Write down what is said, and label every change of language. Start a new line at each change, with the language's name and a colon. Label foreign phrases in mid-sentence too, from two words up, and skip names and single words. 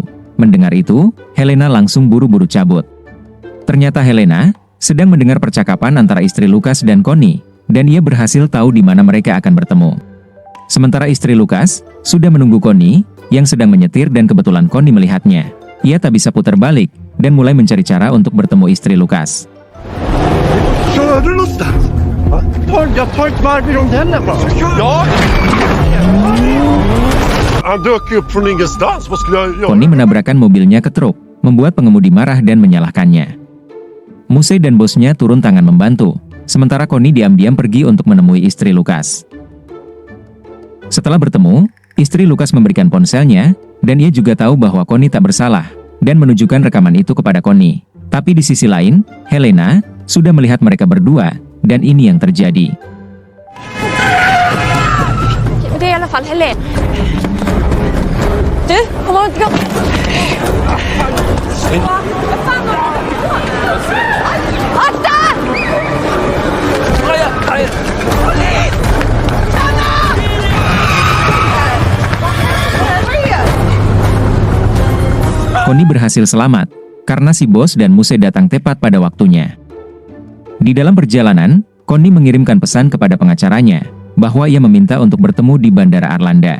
Indonesian: Mendengar itu, Helena langsung buru-buru cabut. Ternyata Helena sedang mendengar percakapan antara istri Lukas dan Connie, dan ia berhasil tahu di mana mereka akan bertemu. Sementara istri Lukas sudah menunggu Connie, yang sedang menyetir dan kebetulan Connie melihatnya. Ia tak bisa putar balik, dan mulai mencari cara untuk bertemu istri Lukas.
Swedish: Kör du någonstans? Jag tar ett varv i rondellen bara. Ja! Han dök upp från ingenstans. Vad skulle jag göra?
Indonesian: Connie menabrakkan mobilnya ke truk, membuat pengemudi marah dan menyalahkannya. Muse dan bosnya turun tangan membantu, sementara Connie diam-diam pergi untuk menemui istri Lukas. Setelah bertemu, istri Lukas memberikan ponselnya, dan ia juga tahu bahwa Connie tak bersalah, dan menunjukkan rekaman itu kepada Connie. Tapi di sisi lain, Helena sudah melihat mereka berdua, dan ini yang terjadi.
Swedish: Det är i alla fall Helene. Du, kom on, gå. Akta!
Indonesian: Connie berhasil selamat, karena si bos dan Muse datang tepat pada waktunya. Di dalam perjalanan, Connie mengirimkan pesan kepada pengacaranya, bahwa ia meminta untuk bertemu di Bandara Arlanda.